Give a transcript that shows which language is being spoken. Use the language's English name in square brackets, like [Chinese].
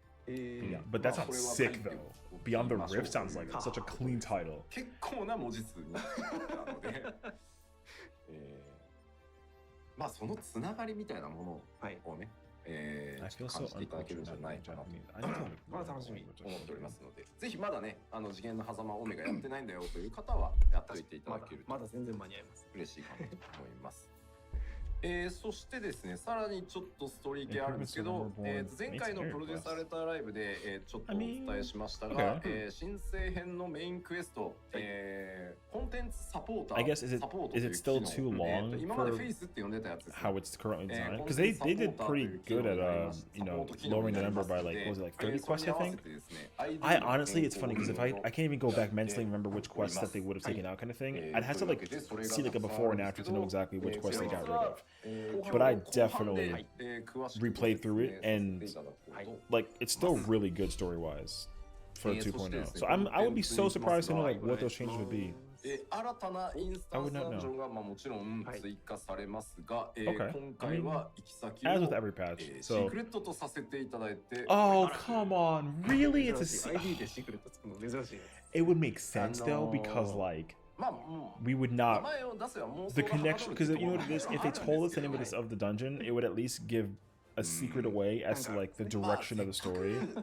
[English] Yeah, but that sounds sick though. Beyond the Rift sounds like such a clean title. [Japanese] 結構な文字数になので、まあそのつながりみたいなものをね、感じていただけるんじゃないかなと楽しみに思っておりますので、ぜひまだね次元の狭間オメガやってないんだよという方はやっておいていただけるとまだ全然間に合います。嬉しいかなと思います。そしてですね、さらにちょっとストーリー系あるんですけど、前回のプロデュースされたライブで、ちょっとお伝えしましたが、新生編のメインクエスト、コンテンツサポーター [English] I guess is it still too long for how it's currently designed? Because they did pretty good at you know, lowering the number by like, what was it, like 30 quests I think? I honestly, it's funny because if I can't even go back mentally and remember which quests that they would have taken out kind of thing. I'd have to like see like a before and after to know exactly which quests they got rid of. But I definitely replayed through it and like it's still really good story wise. for 2.0. So I would be so surprised to know like what those changes would be. [Japanese] 新たなインスタンスダンジョンがもちろん追加されますが、今回は行き先を [English] as with every patch, [Japanese] シークレットとさせていただいて [English] Oh, come on. Really? It's a [Japanese] ID でシークレットつくの珍しいです。 [English] It would make sense though because like we would not the connection because you know what it is if they told us the name of the dungeon it would at least give a secret away as to like the direction of the story.